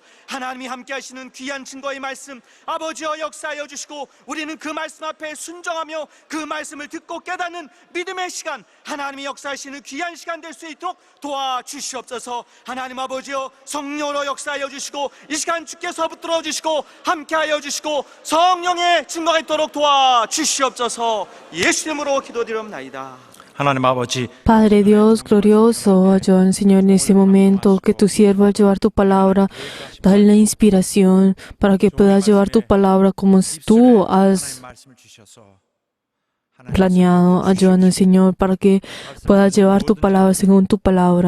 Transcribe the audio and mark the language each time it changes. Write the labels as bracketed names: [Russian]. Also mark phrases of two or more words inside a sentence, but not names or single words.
[Korean] 하나님이 함께하시는 귀한 증거의 말씀 아버지여 역사하여 주시고 우리는 그 말씀 앞에 순종하며 그 말씀을 듣고 깨닫는 믿음의 시간, 하나님이 역사하시는 귀한 시간 될 수 있도록 도와주시옵소서. 하나님 아버지여 성령으로 역사하여 주시고 이 시간 주께서 붙들어 주시고 함께하여 주시고 성령의 증거가 있도록 도와주시옵소서. 예수 이름으로 기도드립니다. [Spanish] Padre Dios glorioso, ayúdanos, Señor, en este momento que tu siervo al llevar tu palabra, dale la inspiración para que pueda llevar tu palabra como tú has planeado. Ayúdanos, Señor, para que pueda llevar tu palabra según tu palabra.